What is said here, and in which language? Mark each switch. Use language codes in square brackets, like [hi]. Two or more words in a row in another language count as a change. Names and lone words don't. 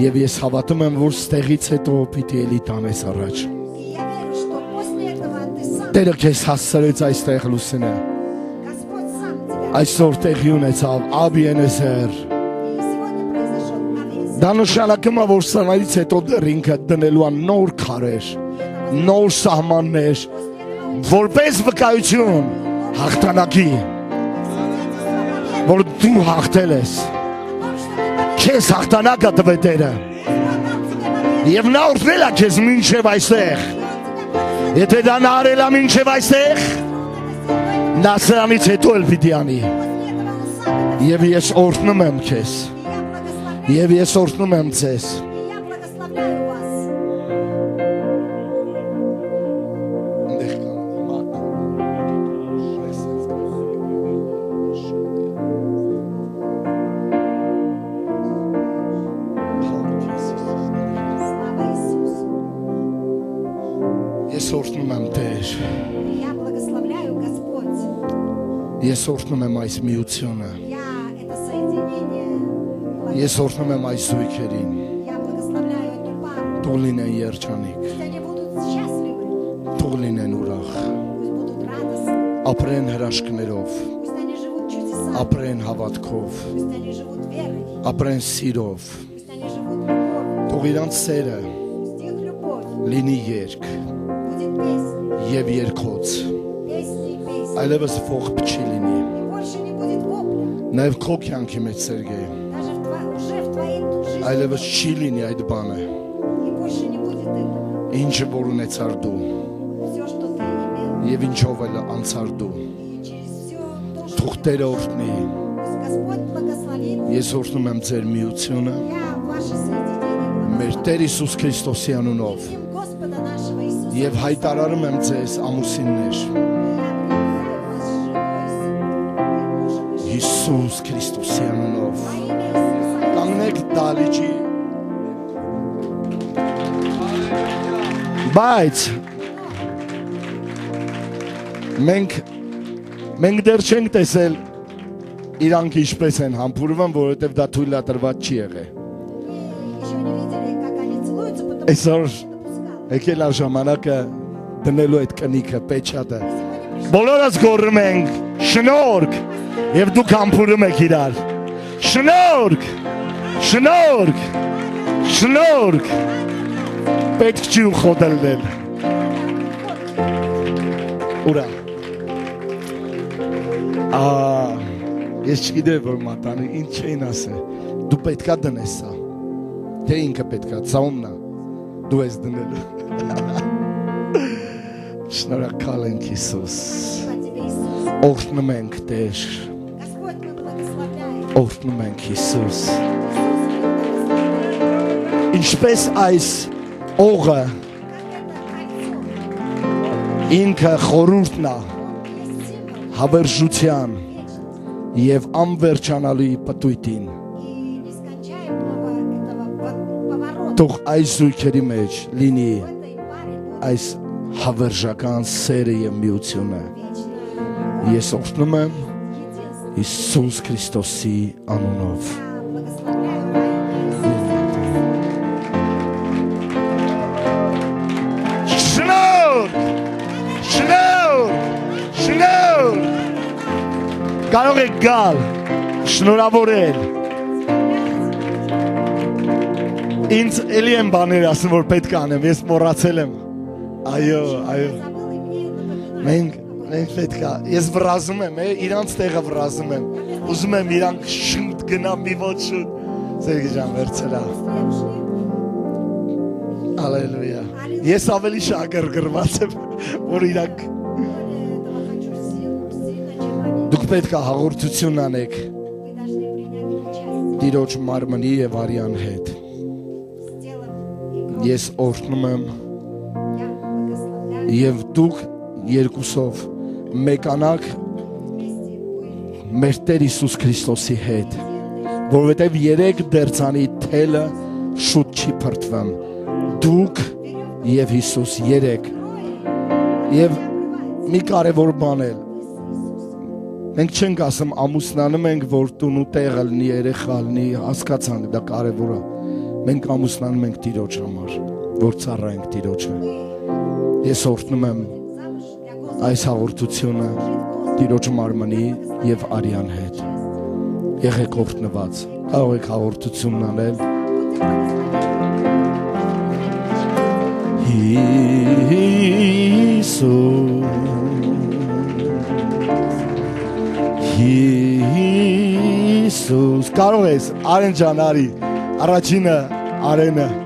[hy] Եվ ես հավատում եմ, որ ստեղից հետո պիտի էլի տանես առաջ։ [ru] И я верю, что после этого ты сам, [hy] Տերը քեզ հասցրեց այստեղ Լուսինե։ [ru] Господь сам тебя. [hy] Այսօր տեղի ունեցավ Աբիենեզեր։ [ru] И сегодня произошел Авиезер. [hy] Դա նշանակում է, որ սրանից հետո դեռ ինքը դնելու է նոր քարեր, նոր սահմաններ, որպես վկայություն հաղթանակի, որ դու հաղթել ես։ Քեզ հաղթանակը տվե Տերը։ Եվ նա օրհնել է քեզ մինչև այստեղ։ Եթե դա նա արել է մինչև այստեղ, նա սրանից հետո էլ պիտի անի։ Եվ ես օրհնում եմ քեզ։ Եվ ես օրհնում եմ ձեզ։ [ru] Я благословляю вас. Слава Иисусу. [hy] Ես օրհնում եմ Տեր։ [ru] Я благословляю Господь. [hy] Ես օրհնում եմ այս միությունը։ [ru] Я это соединение. [hy] Ես օրհնում եմ այս զույգերին։ [ru] Я благословляю эту пару. [hy] Թող լինեն երջանիկ, [ru] Пусть они будут счастливы. [hy] թող լինեն ուրախ, [ru] Пусть будут радостны. [hy] ապրեն հրաշքներով, [ru] Пусть они живут чудесами. [hy] ապրեն հավատքով, [ru] Пусть они живут верой. [hy] ապրեն սիրով, [ru] Пусть они [hy] թող իրանց սերը [ru] Пусть их любовь [hy] լինի երգ [ru] будет песней, [hy] եւ երկոց, [ru] песней и песней. [hy] այլևս ողբ չի լինի։ [ru] И больше не будет вопля. [hy] Նաեւ քո կյանքի մեջ Սերգեյ, [ru] Даже уже в твоей жизни. [hy] այլևս չի լինի այդ բանը, [ru] И больше не будет этого. [hy] ինչը որ ունեցար դու [ru] Все, что ты имел. [hy] եւ ինչով էլ անցար դու։ [ru] И через все то, что [hy] Թող Տերը օրհնի։ [ru] пусть Господь благословит. [hy] Ես օրհնում եմ ձեր միությունը [ru] Я ваше соединение [hy] մեր [ru] благословляю. [hy] Տեր Հիսուս Քրիստոսի անունով [ru] Именем Господа нашего Иисуса. [hy] եւ հայտարարում եմ ձեզ ամուսիններ [ru] Я объявляю вас женой и мужем и женой. [hy] Հիսուս Քրիստոսի անունով։ [ru] Во имя Иисуса. [hy] Կանգնեք դալիճի։ Բայց մենք դեռ չենք տեսել իրանք ինչպես են համբուրվում, որովհետև դա թույլատրված չի եղել։ [ru] Мы еще не видели, как они целуются, потому что [hy] Այսօր [ru] не допускала. [hy] եկել է ժամանակը դնելու այդ կնիքը, պեչատը։ [ru] Сегодня пришли. [hy] Բոլորս գոռում ենք շնորհք եւ դուք համբուրում եք իրար։ Շնորհք, շնորհք, շնորհք։ Պետք չի ուխոդելնել։ Ուրա։ Ես չգիտեմ որ մատանի ինչ էին ասել։ Դու պետքա դնես սա։ Թե ինքը պետքա, ծաումնա։ Դու ես դնելու։ Շնորհակալ ենք Հիսուս։ [ru] Спасибо тебе, Иисус. [hy] Օրհնում ենք Տեր, [ru] Господь, мы благословляем. [hy] օրհնում ենք Հիսուս։ [ru] Иисус, мы благословляем. [hy] Ինչպես այս օղը [ru] Как это кольцо. [hy] ինքը խորհուրդն է [ru] Он есть символ [hy] հավերժության [ru] вечности [hy] եւ անվերջանալի պտույտին։ [ru] и нескончаемого этого поворота. [hy] Թող այս զույգերի մեջ լինի [ru] В этой паре было [hy] այս հավերժական սերը եւ միությունը։ [ru] вечное [hy] Ես օրհնում եմ [ru] единство. [hy] Հիսուս Քրիստոսի անունով։ [ru] Я благословляю во имя Иисуса. [hy] Շնորհ! Շնորհ! Շնորհ! Կարող եք գալ, շնորհավորել։ Ինձ էլի եմ բաներ ասում, որ պետք է անեմ, ես մոռացել եմ։ Այո, այո։ [ru] Забыл, и мне напоминает. [hy] Մենք պետք է, ես վրազում եմ, իրանց տեղը վրազում եմ։ Ուզում եմ իրանք շուտ գնամ մի ոչ շուտ։ Սերգեյ ջան, վերցրա։ Հալելույա։ Ես ավելի շագրգռված եմ, որ իրանք [ru] Этого хочу сильно, чем они. [hy] դուք պետք է հաղորդություն անեք [ru] Вы должны принять участие [hy] Տիրոջ մարմնի եւ արյան հետ։ [ru] с телом и кровью. [hy] Ես օրհնում եմ [ru] Я благословляю [hy] եւ դուք երկուսով մեկանաք [ru] вместе вы [hy] մեր Տեր Հիսուս Քրիստոսի հետ, որովհետեւ երեք դերձանի թելը շուտ չի փրկվում։ Դուք եւ Հիսուս երեք եւ մի կարևոր բան էլ մենք չենք ասում ամուսնանում ենք որ տուն ու տեղը լինի երեխա լինի հասկացանք դա կարևոր է մենք ամուսնանում ենք Տիրոջ համար որ ծառայենք Տիրոջը ես օրհնում եմ [ru] замуж для Господа. [hy] այս հաղորդությունը Տիրոջ մարմնի եւ արյան հետ եղեք օրհնված կարող եք հաղորդությունն անել Հիսուս կարող ես Արեն ջան արի առաջինը Արենը